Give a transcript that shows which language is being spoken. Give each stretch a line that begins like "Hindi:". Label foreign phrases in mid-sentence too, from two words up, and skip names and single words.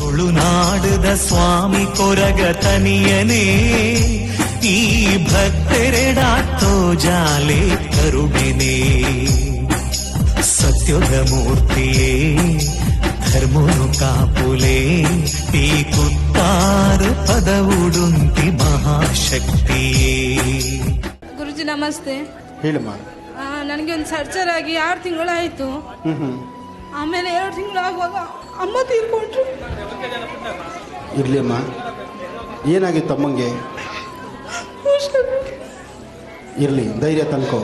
Tulu: ತುಳುನಾಡದ ಸ್ವಾಮಿ ಕೊರಗ ತನಿಯನೇ ಈ ಭಕ್ತರೆಡಾತ್ತೋ ಜಾಲೆ ಕರುಣೆನೇ ಸತ್ಯದ ಮೂರ್ತಿಯೇ ಧರ್ಮನು ಕಾಪುಲೆ ಈ ಕುತ್ತಾರು ಪದವುಡುಂತಿ ಮಹಾಶಕ್ತಿಯೇ.
Kannada: ಗುರುಜಿ ನಮಸ್ತೆ. ಹೇಳಮ್ಮ. ನನಗೆ ಒಂದು ಸರ್ಜರ್ ಆಗಿ 6 ತಿಂಗಳಾಯಿತು. ಆಮೇಲೆ 2 ತಿಂಗಳಾಗುವಾಗ ಅಮ್ಮ ತೀರ್ಕೊಂಡ್ರು. ಇರ್ಲಿ ಅಮ್ಮ, ಏನಾಗಿತ್ತು ಅಮ್ಮಂಗೆ? ಇರಲಿ, ಧೈರ್ಯ ತನ್ಕೋ.